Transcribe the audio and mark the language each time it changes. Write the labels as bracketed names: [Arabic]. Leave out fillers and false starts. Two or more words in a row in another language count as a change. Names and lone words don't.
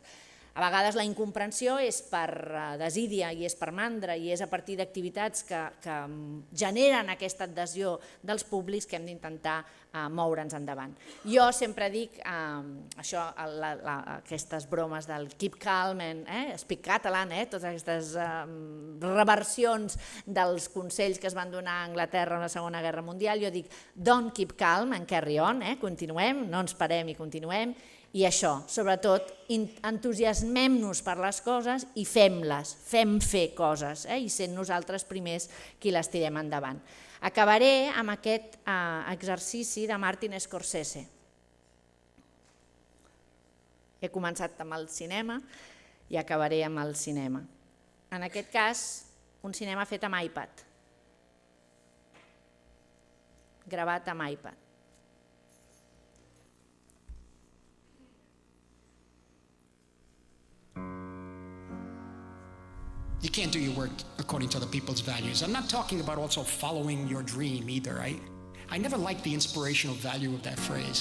[Catalan] A vegades la incomprensió és per desídia i és per mandra i és a partir d'activitats que generen aquesta adhesió dels públics que hem d'intentar moure'ns endavant. Jo sempre dic aquestes bromes del [English] keep calm, speak catalan, [Catalan] totes aquestes reversions dels consells que es van donar a Anglaterra en la Segona Guerra Mundial. Jo dic [English] don't keep calm and carry on, [Catalan] continuem, no ens parem i continuem. I això, sobretot, entusiasmem-nos per les coses i fem-les, fem fer coses i sent nosaltres primers qui les tirem endavant. Acabaré amb aquest exercici de Martin Scorsese. He començat amb el cinema i acabaré amb el cinema. En aquest cas, un cinema fet amb iPad, gravat amb iPad. [English] You can't do your work according to other people's values. I'm not talking about also following your dream either. I never liked the inspirational value of that phrase.